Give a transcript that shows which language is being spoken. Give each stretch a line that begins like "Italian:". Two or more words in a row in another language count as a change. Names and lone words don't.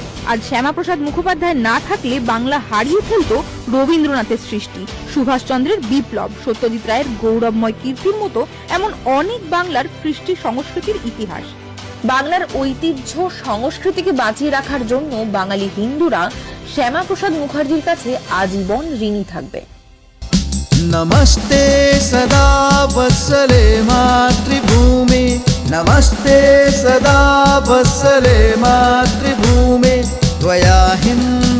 Bangla: আজ শ্যামাপ্রসাদ মুখোপাধ্যায় না থাকলে বাংলা হারিয়ে ফেলত রবীন্দ্রনাথের সৃষ্টি, সুভাষচন্দ্রের বিপ্লব, সত্যজিৎ রায়ের গৌরবময় কীর্তির মতো এমন অনেক বাংলার কৃষ্টি সংস্কৃতির ইতিহাস। বাংলার ঐতিহ্য সংস্কৃতিকে বাঁচিয়ে রাখার জন্য বাঙালি হিন্দুরা শ্যামাপ্রসাদ মুখার্জির কাছে আজীবন ঋণী থাকবে।
Sanskrit: नमस्ते सदा वत्सले मातृभूमि, नमस्ते सदा वत्सले मातृभूमि, त्वया हिंद